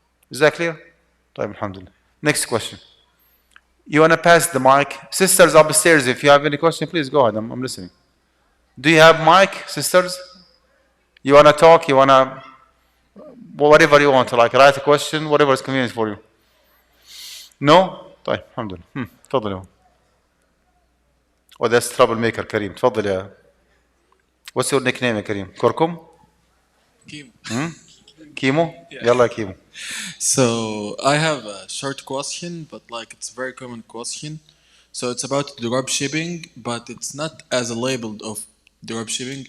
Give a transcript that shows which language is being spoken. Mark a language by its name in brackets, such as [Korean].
[English] Is that clear? Alhamdulillah. Next question. You want to pass the mic? Sisters upstairs, if you have any question, please go ahead. I'm listening. Do you have mic, sisters? You wanna talk? You wanna whatever you want, like write a question, whatever is convenient for you. No? [Arabic] طيب الحمد لله. تفضل يا [English] that's troublemaker [Arabic] كريم. تفضل يا. [English] What's your nickname [Arabic] يا كريم؟ كركم؟ [English] Kim. [Arabic] كيمو؟ [English] Yeah. [Arabic] يلا يا كيمو. [English] So I have a short question, but like it's a very common question. So it's about drop shipping, but it's not as a labeled of drop shipping.